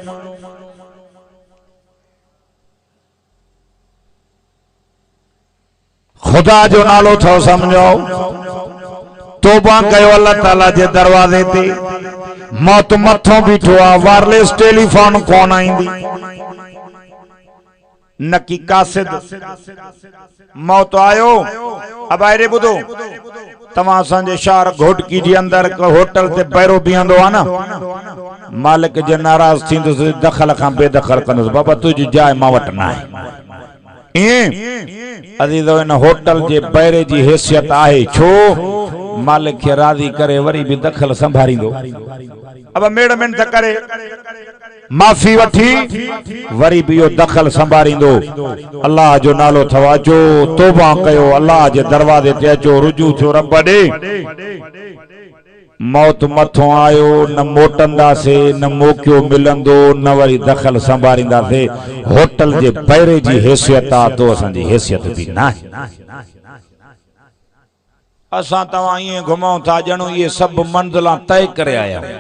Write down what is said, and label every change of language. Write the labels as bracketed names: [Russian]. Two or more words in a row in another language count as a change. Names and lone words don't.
[Sindhi] खुदा जो नालो थो समझो तौबा कयो अल्लाह ताला जे दरवाजे ते मौत मथों बीठो आ वायरलेस टेलीफोन कोन आईंदी न की कासिद मौत आयो अब आए रे बुधो तव्हां असांजे शहर घोटकी जे अंदर होटल ते बैरो बीहंदो आ न मालिक जे नाराज थींदुसि दखल खां बेदखल कंदुसि बाबा तुंहिंजी जाइ मां वटि न आहे अजीजो इन होटल जे बैरे जी हैसियत आहे छो मालिक के राजी करे वरी भी दखल संभारींदो अब मेड़मेंट त करे माफी वठी वरी भी यो दखल संभारींदो अल्लाह जो नालो थवा जो तौबा कयो अल्लाह जे दरवाजे ते अचो रुजू थियो रब ॾे मौत मथों आयो न मोटंदासे न मौक़ो मिलंदो न वरी दखल संभारींदासे होटल जे बैरे जी हैसियत आ तो असांजी हैसियत भी न आहे असां तव्हां ईअं घुमूं था ॼणो इहे सभु मंज़िलां तय करे आया